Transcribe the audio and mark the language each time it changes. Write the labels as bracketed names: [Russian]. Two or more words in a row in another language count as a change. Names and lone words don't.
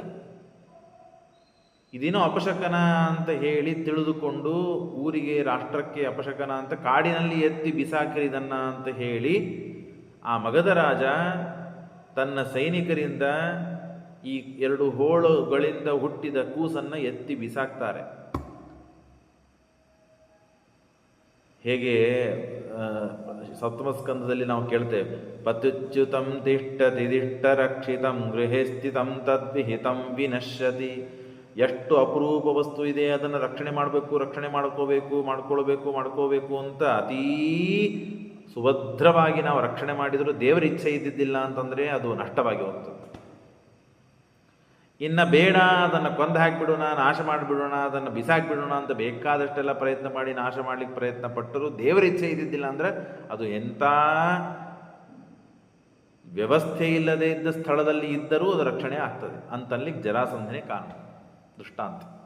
[Kannada] ಇದೇನೋ ಅಪಶಕನ ಅಂತ ಹೇಳಿ ತಿಳಿದುಕೊಂಡು ಊರಿಗೆ ರಾಷ್ಟ್ರಕ್ಕೆ ಅಪಶಕನ ಅಂತ ಕಾಡಿನಲ್ಲಿ ಎತ್ತಿ ಬಿಸಾಕಿರಿದನ್ನ ಅಂತ ಹೇಳಿ ಆ ಮಗಧ ರಾಜ ತನ್ನ ಸೈನಿಕರಿಂದ ಈ 2 ಹೋಳುಗಳಿಂದ ಹುಟ್ಟಿದ ಕೂಸನ್ನು ಎತ್ತಿ ಬಿಸಾಕ್ತಾರೆ. ಹೇಗೆ ಸಪ್ತಮ ಸ್ಕಂದದಲ್ಲಿ ನಾವು ಕೇಳ್ತೇವೆ, [Sanskrit] ಪತ್ಯುಚ್ಯುತಂ ತಿಷ್ಠತಿ ದಿಷ್ಟ ರಕ್ಷಿತಂ ಗೃಹೇ ಸ್ಥಿತಂ ತದ್ವಿಹಿತಂ ವಿನಶ್ಯತಿ. [Kannada] ಎಷ್ಟು ಅಪರೂಪ ವಸ್ತು ಇದೆ, ಅದನ್ನು ರಕ್ಷಣೆ ಮಾಡಬೇಕು, ರಕ್ಷಣೆ ಮಾಡ್ಕೋಬೇಕು ಅಂತ ಅತೀ ಸುಭದ್ರವಾಗಿ ನಾವು ರಕ್ಷಣೆ ಮಾಡಿದರೂ ದೇವರ ಇಚ್ಛೆ ಇದ್ದಿದ್ದಿಲ್ಲ ಅಂತಂದರೆ ಅದು ನಷ್ಟವಾಗಿ ಹೋಗ್ತದೆ. ಇನ್ನು ಬೇಡ, ಅದನ್ನು ಕೊಂದು ಹಾಕಿಬಿಡೋಣ, ನಾಶ ಮಾಡಿಬಿಡೋಣ, ಅದನ್ನು ಬಿಸಾಕಿಬಿಡೋಣ ಅಂತ ಬೇಕಾದಷ್ಟೆಲ್ಲ ಪ್ರಯತ್ನ ಮಾಡಿ ನಾಶ ಮಾಡಲಿಕ್ಕೆ ಪ್ರಯತ್ನ ಪಟ್ಟರು ದೇವರ ಇಚ್ಛೆ ಇದ್ದಿದ್ದಿಲ್ಲ ಅಂದರೆ ಅದು ಎಂಥ ವ್ಯವಸ್ಥೆ ಇಲ್ಲದೆ ಇದ್ದ ಸ್ಥಳದಲ್ಲಿ ಇದ್ದರೂ ಅದು ರಕ್ಷಣೆ ಆಗ್ತದೆ ಅಂತಲ್ಲಿ ಜರಾಸಂಧನೆ ಕಾರಣ ದೃಷ್ಟಾಂತ.